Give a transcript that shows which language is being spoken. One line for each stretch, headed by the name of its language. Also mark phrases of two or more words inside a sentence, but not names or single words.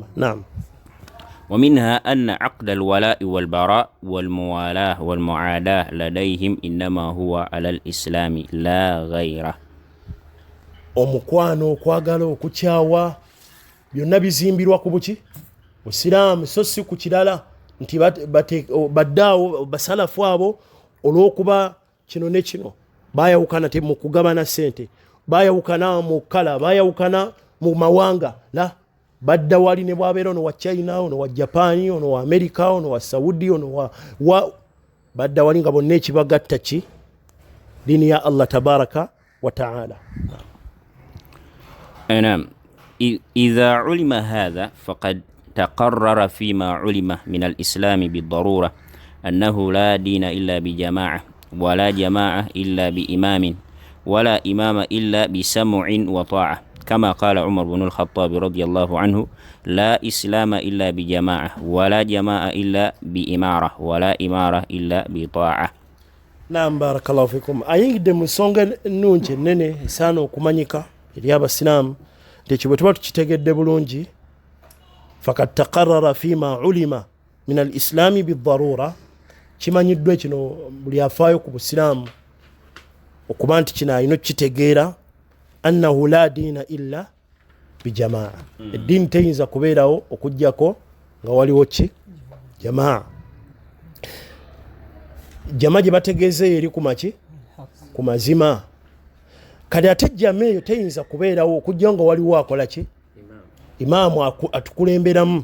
Arabic: Naam. ومنها أن عقد الولاء والبراء والموالاة والمعاداة لديهم إنما هو على الإسلام لا غيره.
Ganda: Omukwano, okwagala, okukyawa byonna bizimbirwa ku buki Busiraamu, so si ku kirala nti baddaawo basalafu abo olw'okuba kino ne kino baayawukana mu kugabana ssente, baayawukana mu kala, baayawukana mu mawanga. La, badda wali ne bwabeera ono wa China, ono wa Japan, ono wa America, ono wa Saudi, ono wa badda wali nga bonna ekibagatta ki dini ya Allah
Arabic: تبارك وتعالى. نعم. إذا علم هذا فقد تقرر فيما علم من الإسلام بالضرورة أنه لا دين إلا بجماعة، ولا جماعة إلا بإمام، ولا إمام إلا بسمع وطاعة، كما قال عمر بن الخطاب رضي الله عنه: لا إسلام إلا بجماعة، ولا جماعة إلا بإمارة، ولا إمارة إلا بطاعة. نعم، بارك الله فيكم.
Ganda: ayingidde mu nsonga ennungi ennene esaana okumanyika eri abasiraamu ekyo bwe tuba tukitegedde bulungi.
Arabic: فقد تقرر فيما علم من الإسلام بالضرورة,
Ganda: kimanyiddwa kino buli afaayo ku busiraamu okuba nti kino alina okukitegeera,
Arabic: أنه لا دين إلا بجماعة.
Ganda: Eddiini teyinza kubeerawo okuggyako nga waliwo ki jamaa. Jamaa gye bategeezeeyo eri ku maki ku mazima. Kati ate jamaa eyo teyinza kubeerawo okujja nga waliwo akola ki imaamu atukulemberamu.